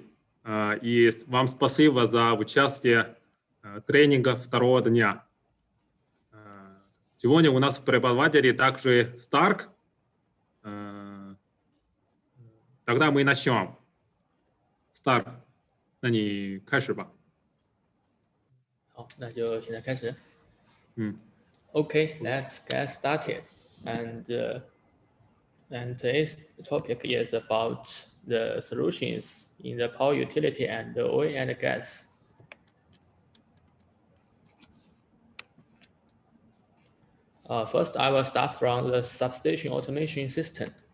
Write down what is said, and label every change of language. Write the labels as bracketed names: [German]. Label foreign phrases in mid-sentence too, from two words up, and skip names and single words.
[Russian] И вам спасибо за участие тренинга второго дня. Сегодня у нас в преподавателе также Старк. Тогда мы начнем. Старк, [Chinese] 那你开始吧。好，那就现在开始。嗯。 [English] Okay, let's get started. And today's topic is about the solutions in the power utility and the oil and gas. First, I will start from the substation automation system.